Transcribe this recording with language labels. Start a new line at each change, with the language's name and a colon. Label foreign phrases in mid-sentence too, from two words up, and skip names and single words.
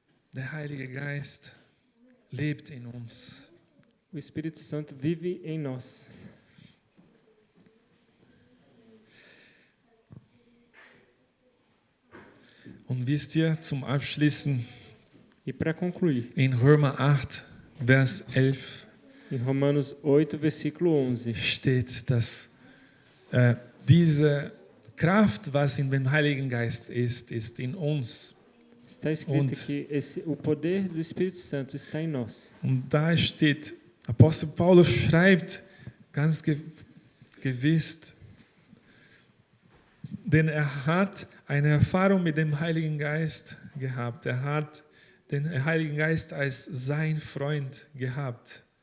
German: Der Heilige Geist lebt in uns.
Portuguese: O Espírito Santo vive em nós.
German: Und wisst ihr, zum Abschließen,
Portuguese: E para concluir,
German: in Römer 8, Vers 11
Portuguese: em Romanos 8, versículo 11,
German: steht, dass diese Kraft, was in dem Heiligen Geist ist in uns.
Portuguese: está escrito
German: Und-
Portuguese: que o poder do Espírito Santo está em nós.
German: Und da steht, Apostel Paulus schreibt ganz gewiss, denn er hat eine Erfahrung mit dem Heiligen Geist gehabt. Er hat den Heiligen Geist als sein Freund gehabt.